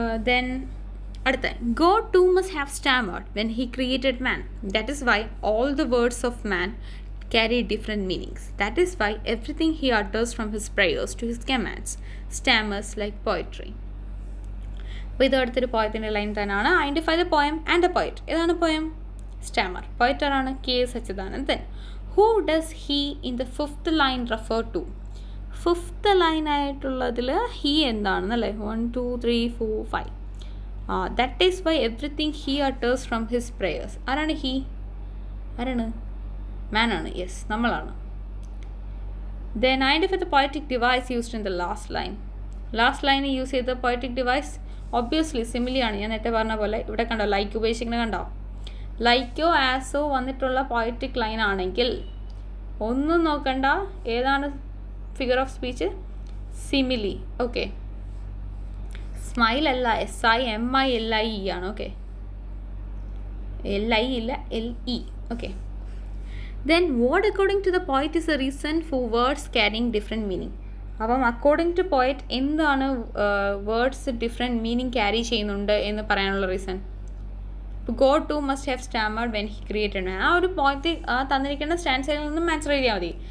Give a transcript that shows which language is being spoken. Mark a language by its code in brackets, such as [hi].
[en] Then അടുത്ത, God too must have stammered when he created man. That is why all the words of man carry different meanings. That is why everything he utters from his prayers to his commands stammers like poetry. [ml] അപ്പോൾ ഇത് അടുത്തൊരു പോയത്തിൻ്റെ line തന്നെയാണ്. [en] Identify the poem and the poet. [ml] ഏതാണ് poem? [en] Stammer. Poet ആരാണ്? K. Sachidanandan. Who does he in the 5th line refer to? 5th line ആയിട്ടുള്ളതിൽ he എന്താണെന്നല്ലേ? 1 2 3 4 5. That is why everything he utters from his prayers. [ml] ആരാണ് he? ആരാണ്? മാൻ ആണ്. Yes, നമ്മളാണ്. [en] Then identify the poetic device used in the last line. Last ലൈനിൽ use ചെയ്ത poetic device obviously സിമിലിയാണ്. [ml] ഞാൻ നേരത്തെ പറഞ്ഞ പോലെ ഇവിടെ കണ്ടോ ലൈക്ക് ഉപയോഗിച്ചിങ്ങനെ കണ്ടോ? ലൈക്കോ ആസോ വന്നിട്ടുള്ള പോയറ്റിക് ലൈൻ ആണെങ്കിൽ ഒന്നും നോക്കണ്ട, ഏതാണ് [en] Figure of speech simile. Okay, smile അല്ല, SIMILIE ആണ്. Okay, LI ഇല്ല, LE. Okay, then what according to the poet is the reason for words carrying different meaning? അപ്പം according to poet എന്താണ് words different meaning carry ചെയ്യുന്നുണ്ട് എന്ന് പറയാനുള്ള reason? God too must have stammered when he created. [ml] ആ ഒരു poet ആ തന്നിരിക്കുന്ന സ്റ്റാൻസയിൽ നിന്നും ആൻസർ ചെയ്താൽ മതി.